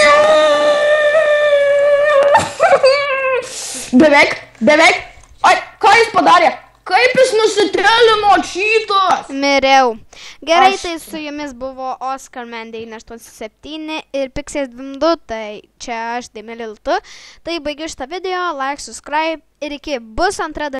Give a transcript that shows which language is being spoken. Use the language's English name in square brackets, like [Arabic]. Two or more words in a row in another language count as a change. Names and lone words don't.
[Lithuanian] Beveik. Ai, ką jis padarė? Kaip jis nusitelino šitas? Miriau. Gerai, tai su jumis buvo Oscarman 987 ir Pixės 22, tai čia aš Demililtu. Tai baigiu šitą video, [English] like, subscribe [Lithuanian] ir iki bus antra dalis.